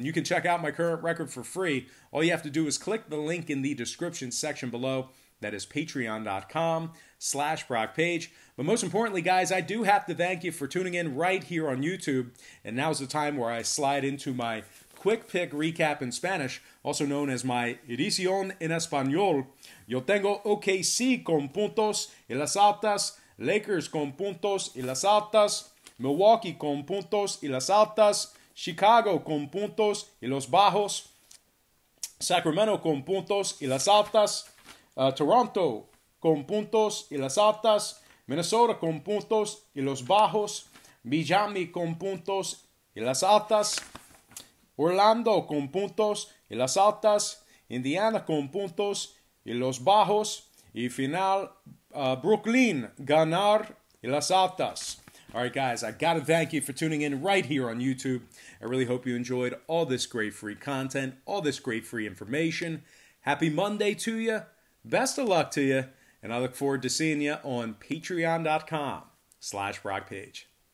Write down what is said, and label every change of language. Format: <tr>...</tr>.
<en>And you can check out my current record for free. All you have to do is click the link in the description section below. That is patreon.com/BrockPage. But most importantly, guys, I do have to thank you for tuning in right here on YouTube. And now's the time where I slide into my quick pick recap in Spanish, also known as my edición en español.</en> <es>Yo tengo OKC con puntos y las altas, Lakers con puntos y las altas, Milwaukee con puntos y las altas, Chicago con puntos y los bajos, Sacramento con puntos y las altas, Toronto con puntos y las altas, Minnesota con puntos y los bajos, Miami con puntos y las altas, Orlando con puntos y las altas, Indiana con puntos y los bajos, y final, Brooklyn ganar y las altas.</es> <en>All right, guys, I got to thank you for tuning in right here on YouTube. I really hope you enjoyed all this great free content, all this great free information. Happy Monday to you. Best of luck to you, and I look forward to seeing you on patreon.com/BrockPage.</en>